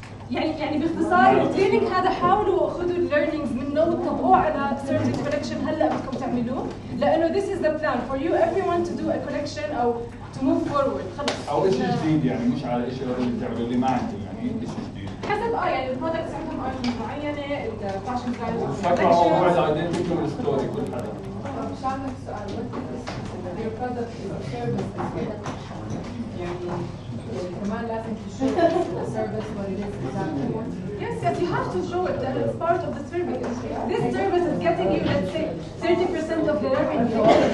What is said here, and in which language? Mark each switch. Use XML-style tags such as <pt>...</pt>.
<ar>يعني باختصار التريننج هذا حاولوا خذوا الليرنينجز منه وطبقوه على</ar> <en>certain collection</en> <ar>هلا بدكم تعملوه لانه</ar> <en>this is the plan for you everyone to do a collection</en> <ar>او</ar> <en>to move forward</en> <ar>خلص او شيء جديد يعني مش على شيء اللي بتعملوا اللي ما عندي يعني شيء جديد حسب يعني البرودكتس عندهم ايتمز معينه الفاشن ستايل فكروا على موضوع الايدنتيتي والستوري كل حدا مش عندك سؤال</ar> <en>your product is a service</en> <ar>يعني كمان لازم تشوف</ar> <en>the service what it is exactly. Yes, you have to show it that it's part of the service. This service is getting you, let's say, 30% of the revenue.</en>